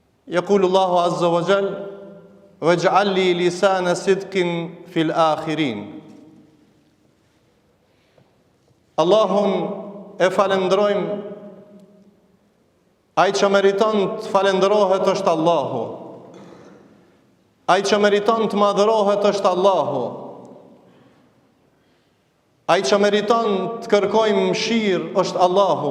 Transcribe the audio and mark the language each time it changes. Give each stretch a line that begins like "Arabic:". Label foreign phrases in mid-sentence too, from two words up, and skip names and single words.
Arabic: يقول الله عز وجل واجعل لي لسان صدق في الآخرين.
Albanian: Allahun e falenderojmë, ai që meriton të falenderohet është Allahu. Ai që meriton të madhërohet është Allahu. Ai që meriton të kërkojmë mëshirë është Allahu.